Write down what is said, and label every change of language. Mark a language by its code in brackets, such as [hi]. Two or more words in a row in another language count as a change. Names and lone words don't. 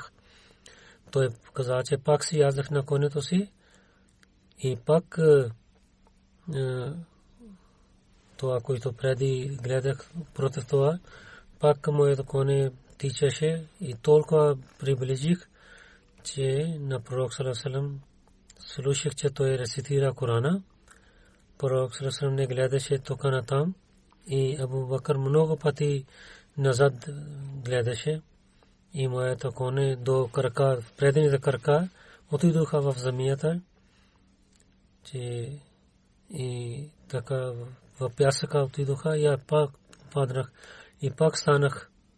[bg] Той каза, че пак си яздах на конето си и пак това, което преди гледах против това, пак моето коне тичаше и толкова приближих, че на пророк [ar] صلى الله عليه وسلم [bg] слушах, че той рецитира Корана. Пророк [ar] صلى الله عليه وسلم [bg] не гледаше тук на там и Абу Бакър много пъти назад гледаше и моето коне до крака, предните крака отидоха в земята, че и така в пясъка отидоха и пак паднах и пак станах.